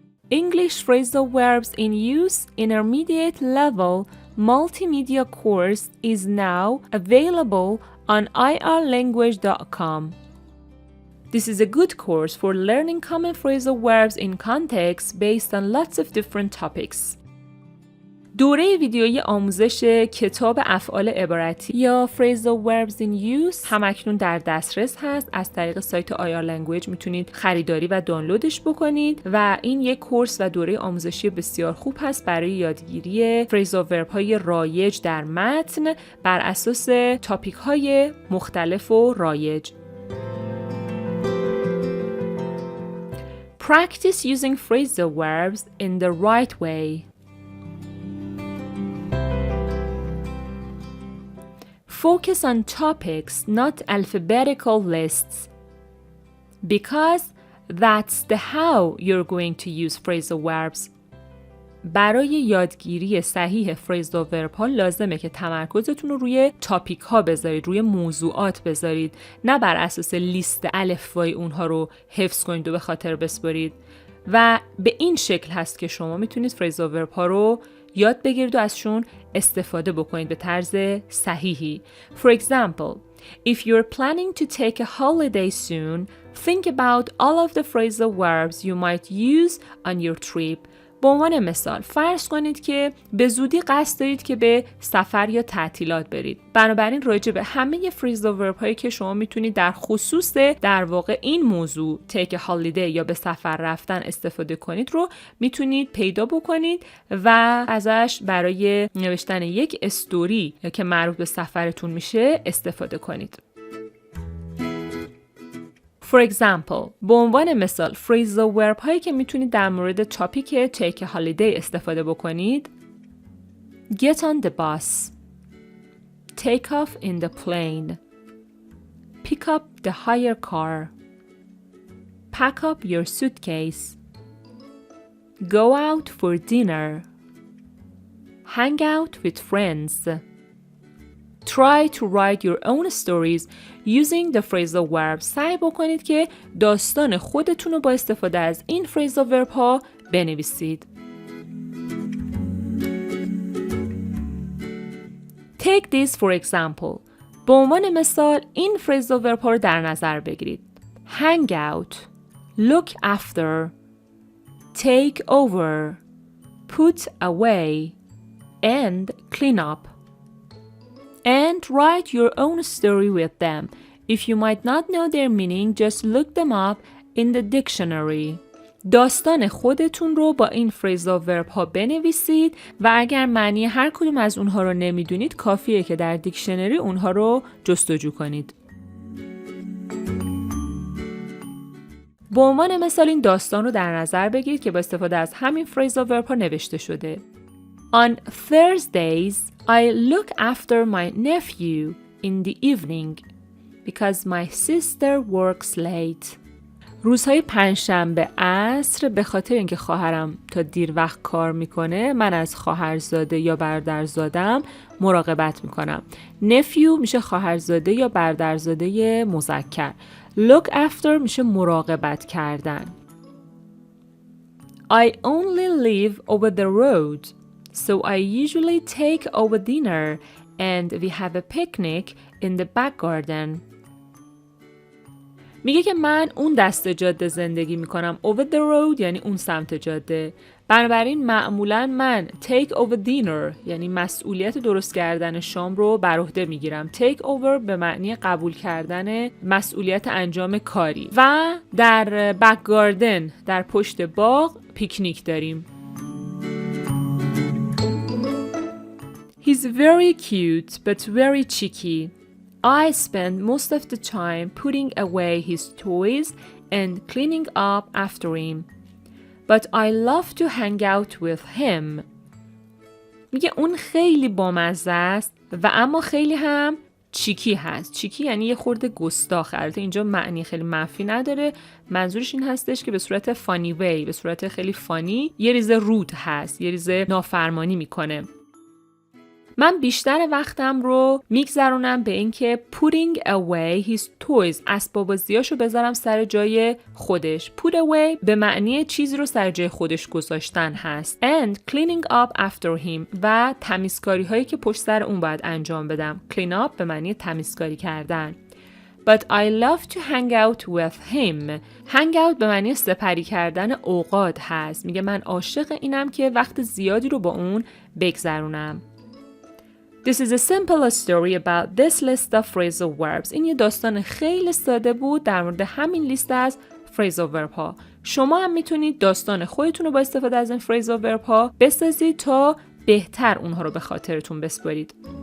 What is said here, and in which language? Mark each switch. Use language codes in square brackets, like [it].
[en] English phrasal verbs in use intermediate level multimedia course is now available on irlanguage.com. This is a good course for learning common phrasal verbs in context based on lots of different topics. [fa] دوره ویدیویی آموزش کتاب افعال عبارتی یا Phrasal Verbs in Use همکنون در دسترس هست. از طریق سایت IR Language میتونید خریداری و دانلودش بکنید و این یک کورس و دوره آموزشی بسیار خوب هست برای یادگیری Phrasal Verb های رایج در متن بر اساس تاپیک های مختلف و رایج. [en] Practice using phrasal verbs in the right way. Focus on topics, not alphabetical lists. Because that's the how you're going to use phrasal verbs. [fa] برای یادگیری صحیح phrasal verb ها لازمه که تمرکزتون رو روی تاپیک ها بذارید، روی موضوعات بذارید، نه بر اساس لیست الفبای اونها رو حفظ کنید و به خاطر بسپارید. و به این شکل هست که شما میتونید phrasal verb ها رو یاد بگیرید و ازشون استفاده بکنید به طرز صحیحی. [en] For example, if you're planning to take a holiday soon, think about all of the phrasal verbs you might use on your trip. [fa] به عنوان مثال فرض کنید که به زودی قصد دارید که به سفر یا تعطیلات برید. بنابراین راجع به همه phrasal verb هایی که شما میتونید در خصوص در واقع این موضوع [en] take a holiday [fa] یا به سفر رفتن استفاده کنید رو میتونید پیدا بکنید و ازش برای نوشتن یک استوری که مربوط به سفرتون میشه استفاده کنید. [en] For example, [fa] به عنوان مثال [en] phrasal verb [fa] هایی که میتونید در مورد تاپیک [en] take a holiday [fa] استفاده بکنید: [en] get on the bus, take off in the plane, pick up the hire car, pack up your suitcase, go out for dinner, hang out with friends. Try to write your own stories using the phrasal verbs. [fa] سعی بکنید که داستان خودتون رو با استفاده از این phrasal verb ها بنویسید. [en] Take this for example. [fa] به عنوان مثال این phrasal verb ها رو در نظر بگیرید. [en] Hang out, look after, take over, put away, and clean up. And write your own story with them. If you might not know their meaning, just look them up in the dictionary. [fa] داستان خودتون رو با این phrasal verb ها بنویسید و اگر معنی هر کدوم از اونها رو نمیدونید کافیه که در دیکشنری اونها رو جستجو کنید. به عنوان مثال این داستان رو در نظر بگیرید که با استفاده از همین phrasal verb ها نوشته شده. [en] On Thursdays, I look after my nephew in the evening because my sister works late. [fa] روزهای پنجشنبه عصر به خاطر اینکه خواهرم تا دیر وقت کار میکنه من از خواهرزاده یا برادرزادم مراقبت میکنم. nephew میشه خواهرزاده یا برادرزاده مذکر. look after میشه مراقبت کردن. [en] I only live over the road. So I usually take over dinner and we have a picnic in the back garden. [fa] میگه که من اون دست جاده زندگی میکنم. [en] Over the road [fa] یعنی اون سمت جاده. بنابراین معمولا من [en] take over dinner [fa] یعنی مسئولیت درست کردن شام رو بر عهده میگیرم. take over به معنی قبول کردن مسئولیت انجام کاری. و در [en] back garden [fa] در پشت باغ پیکنیک داریم. [en] He's very cute but very cheeky. I spend most of the time putting away his toys and cleaning up after him. But I love to hang out with him. [fa] میگه اون خیلی بامزه است و اما خیلی هم چیکی هست. چیکی یعنی یه خورده گستاخه. البته اینجا معنی خیلی منفی نداره. منظورش این هستش که به صورت فانی وی، به صورت خیلی فانی یه ریزه رود هست، یه ریزه نافرمانی میکنه. من بیشتر وقتم رو میگذرونم به اینکه [en] putting away his toys [fa] اسباب بازیاشو بذارم سر جای خودش. put away به معنی چیزی رو سر جای خودش گذاشتن هست. [en] and cleaning up after him [fa] و تمیزکاری هایی که پشت سر اون باید انجام بدم. clean up به معنی تمیزکاری کردن. [en] But I love to hang out with him. [fa] hang out به معنی سپری کردن اوقات هست. میگه من عاشق اینم که وقت زیادی رو با اون بگذرونم. [en] This is a simple story about this list of phrasal verbs. [fa] این یه داستان خیلی ساده بود در مورد همین لیست از phrasal verb ها. شما هم میتونید داستان خودتون رو با استفاده از این phrasal verb ها بسازید تا بهتر اونها رو به خاطرتون بسپارید.